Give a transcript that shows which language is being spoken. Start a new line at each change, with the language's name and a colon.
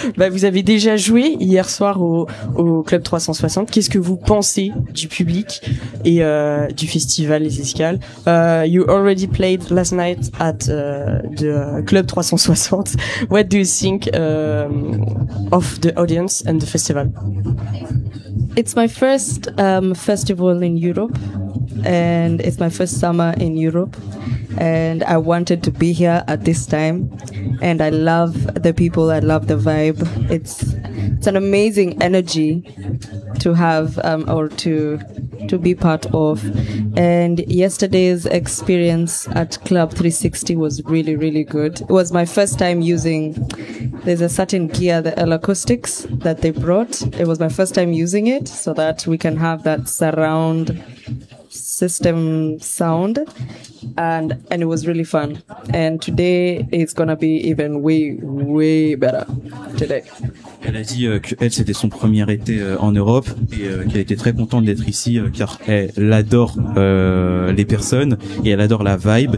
French: Vous avez déjà joué hier soir au Club 360. Qu'est-ce que vous pensez du public et du festival Les Escales?
English: You already played last night at the Club 360. What do you think of the audience and the festival? It's my first festival in Europe, and it's my first summer in Europe, and I wanted to be here at this time, and I love the people, I love the vibe. It's an amazing energy to have to be part of, and yesterday's experience at Club 360 was really, really good. It was my first time using, there's a certain gear, the L Acoustics that they brought. It was my first time using it, so that we can have that surround system sound, and it was really fun. And today it's gonna be even way, way better today.
French: Elle a dit qu'elle, c'était son premier été en Europe et qu'elle était très contente d'être ici car elle adore les personnes et elle adore la vibe.